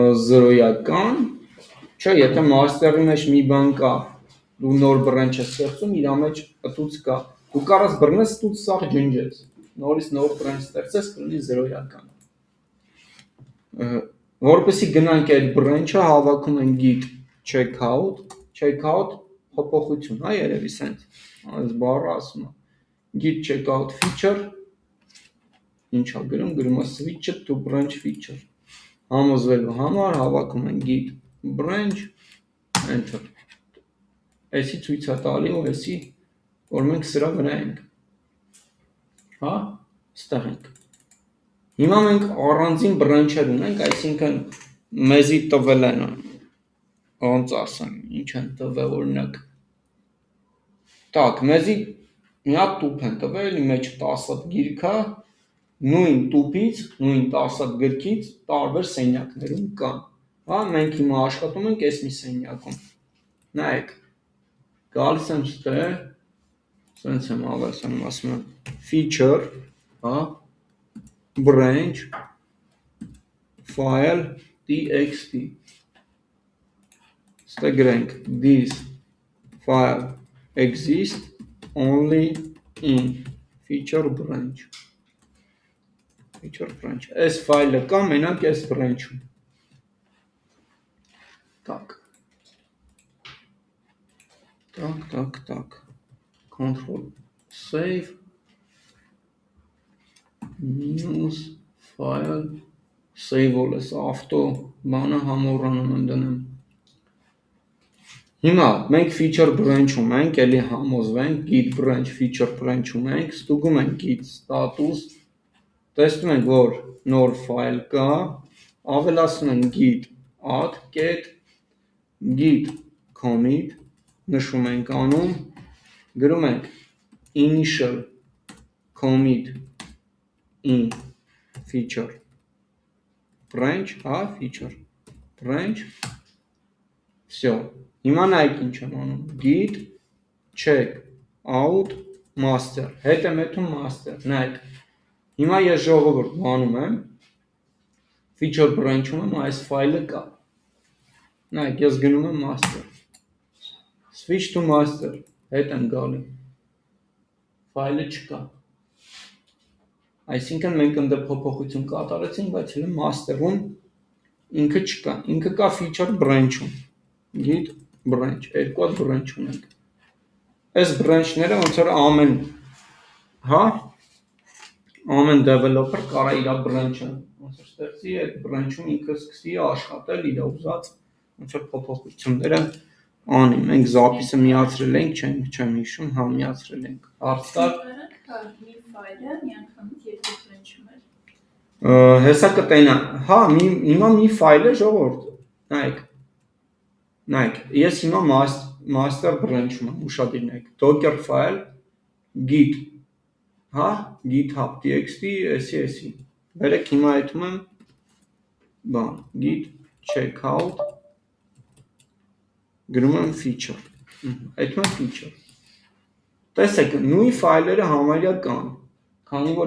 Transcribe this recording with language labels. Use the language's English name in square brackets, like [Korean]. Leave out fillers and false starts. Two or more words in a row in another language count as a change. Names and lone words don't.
[Armenian] Զրոյական, չէ, եթե master-ի մեջ մի բան կա, դու նոր branch ես ստեղծում, իրա մեջ պտուց կա, դու կարաս բռնես ստուց սաղ ջնջես, նորից նոր branch ստեղծես, կլինի զրոյական։ Որպեսի գնանք այդ branch-ը, հավաքում են [English] git checkout [Armenian] փոփոխություն, հա, երևի սենց, այս բառը ասում է, [English] git checkout feature, [Armenian] ինչ է գրում է [English] switch to branch feature, [Armenian] համոզվելու համար հավաքում են [English] git branch, [Armenian] enter, այսի ցույց է տալի ու այսի, որ մենք սրա վրա ենք, հա, ստեղ ենք։ Հիմա մենք առանձին branch-եր ունենք, այսինքն մեզի տվել են, ոնց ասեմ, ինչ են տվել օրինակ։ Так, մեզի մի հատ տուփ են տվել, մեջ 10 հատ գիրք է, նույն տուփից, նույն 10 հատ գրքից տարբեր սենյակներում կան։ Հա, մենք հիմա աշխատում ենք այս մի սենյակում։ Նայեք, գալիս եմ ստեղ, սենց եմ ավելացնում, ասում եմ feature, հա, [English] branch, file, txt, [Armenian] ստեղ գրենք [English] this file exists only in feature branch, [Armenian] այս file-ը կա մենակ այս branch-ում, [English] так, control save, minus file, save all as auto, [Armenian] բանը համոռանում եմ դնեմ։ Հիմա մենք [English] feature branch- [Armenian] ում ենք, էլի համոզվենք, [English] git branch feature branch- [Armenian] ում ենք, ստուգում ենք [English] git status, [Armenian] տեսնում ենք, որ նոր file կա, ավելացնում ենք [English] git add get, git commit, [Armenian] նշում ենք անում, գրում ենք [English] initial commit in feature branch, [Armenian] հա, [English] feature branch, [Armenian] всё, հիմա նայեք ինչ եմ անում, [English] git check out master, [Armenian] հետ եմ եթում master, նայեք, հիմա ես ժողովուրդ բանում եմ, [English] feature branch- [Armenian] ում եմ, այս ֆայլը կա, նայեք, ես գնում եմ master, [English] switch to master, [Armenian] հետ եմ գալի, ֆայլը չկա, այսինքն մենք ընդ փոփոխություն կատարեցինք, բայց հենց master-ում ինքը չկա, ինքը կա [English] feature branch- [Armenian] ում, [English] git branch, [Armenian] երկու հատ branch ունենք, այս branch-ները ոնց որ ամեն, հա, ամեն developer կարա իր branch-ը ոնց որ ստեղծի, այդ branch-ում ինքը սկսի աշխատել իր ուզած ոնց որ փոփոխությունները անի, մենք zapis-ը միացրել ենք, չեմ հիշում, հա, միացրել ենք, հարց կար, մի ֆայլը միանգամից երկու branch-ում էր, հեսա կտենա, հա, հիմա մի ֆայլ է ժողովուրդ, նայեք, ես հիմա [English] master branch- [Armenian] ում եմ, ուշադիր նայեք, [English] docker file, git, [Armenian] հա, github.txt, էսի, վերեք հիմա եթում եմ, բան, [English] git checkout, [Armenian] գրում եմ feature, եթում եմ feature, տեսեք, նույն ֆայլերը համարյա կան, քանի որ